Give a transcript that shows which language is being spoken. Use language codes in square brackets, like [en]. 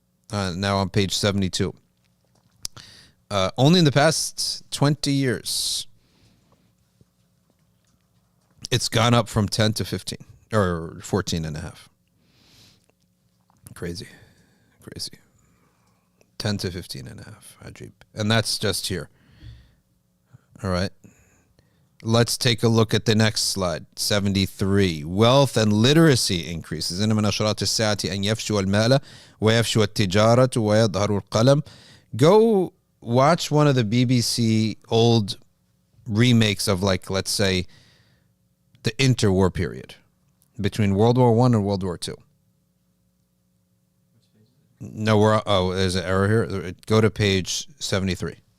[en] Now on page 72. Only in the past 20 years, it's gone up from 10 to 15 or 14 and a half. Crazy. 10 to 15 and a half. Ajib. And that's just here. All right. Let's take a look at the next slide. 73. Wealth and literacy increases. [ar] إن من أشراط الساعة أن يفشو المال ويفشو التجارة ويظهر القلم. [en] Go watch one of the BBC old remakes of, like, let's say, the interwar period between World War I and World War II. No, there's an error here. Go to page 73.